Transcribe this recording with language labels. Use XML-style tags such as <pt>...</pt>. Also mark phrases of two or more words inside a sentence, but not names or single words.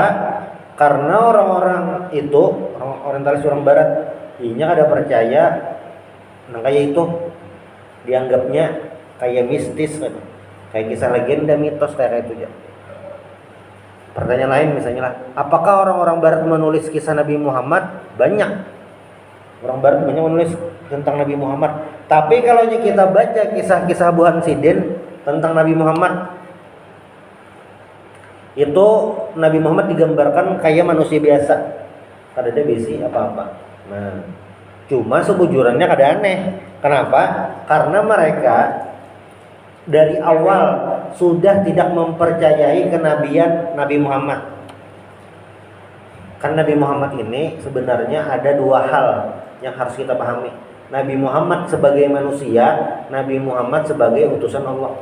<id>Karena orang-orang itu, orang orientalis, orang barat, ini ada percaya kayak itu, dianggapnya kayak mistis kan, kayak kisah legenda, mitos, kayak itu aja. Pertanyaan lain misalnya lah, apakah orang-orang barat menulis kisah Nabi Muhammad? Banyak. Orang barat banyak menulis tentang Nabi Muhammad. Tapi kalau kita baca kisah-kisah Buhan Sidin tentang Nabi Muhammad, itu Nabi Muhammad digambarkan kayak manusia biasa, kada ada besi apa-apa.</id> <bjn>Nah, cuma sebujurannya kada aneh. Kenapa?</bjn> <id>Karena mereka dari awal sudah tidak mempercayai kenabian Nabi Muhammad. Kan Nabi Muhammad ini sebenarnya ada 2 hal yang harus kita pahami. Nabi Muhammad sebagai manusia, Nabi Muhammad sebagai utusan Allah.</id>